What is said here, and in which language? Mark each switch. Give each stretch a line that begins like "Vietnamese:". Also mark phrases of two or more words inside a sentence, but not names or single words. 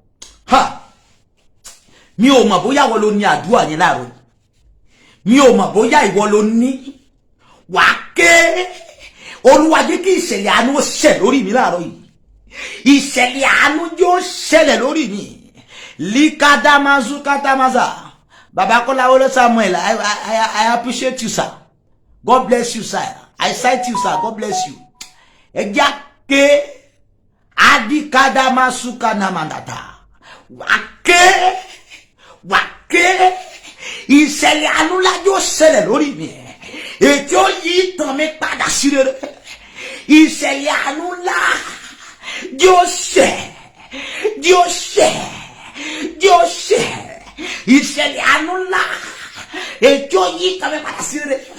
Yoruba: Mi ò mọ̀ bóyá wọ́n ló ní àdúrà yẹn láàárọ̀. Mi ò mọ̀ bóyá ìwọ ló ní. Wà ké, Olúwa jẹ́ kí ìṣẹ̀lẹ̀ àánú ṣẹ̀ lórí mi láàárọ̀ yìí. Ìṣẹ̀lẹ̀ àánú yóò ṣẹlẹ̀ lórí mi. Likadamazu katamaza.
English: Baba Kolawole Samuel, I appreciate you, sir. God bless you, sir. I cite you, sir. God bless you. Ejake adikadamasuka namandata.
Yoruba: Wake ìṣẹ̀lẹ̀ àánú ńlá yóò ṣẹlẹ̀ lórí mi. Ètí ó yí tàn mí padà sí rere. Ìṣẹ̀lẹ̀ àánú ńlá yóò ṣẹ. Ìṣẹ̀lẹ̀ àánú ńlá ètí ó yí tàn mí padà sí rere.